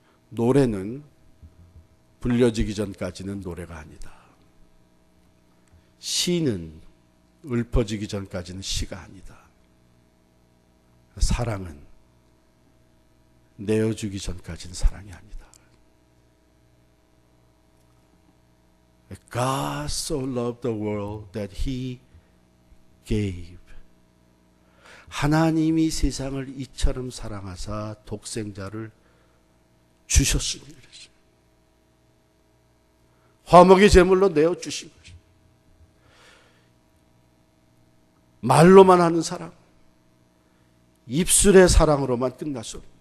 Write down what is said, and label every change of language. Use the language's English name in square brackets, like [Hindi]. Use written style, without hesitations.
[Korean] 노래는 불려지기 전까지는 노래가 아니다. 시는 읊어지기 전까지는 시가 아니다. 사랑은 내어주기 전까지는 사랑이 아니다. [English] God so loved the world that he gave. [Korean] 하나님이 세상을 이처럼 사랑하사 독생자를 주셨으니 그랬어요. 화목의 제물로 내어주신 거죠. 말로만 하는 사랑, 입술의 사랑으로만 끝났어.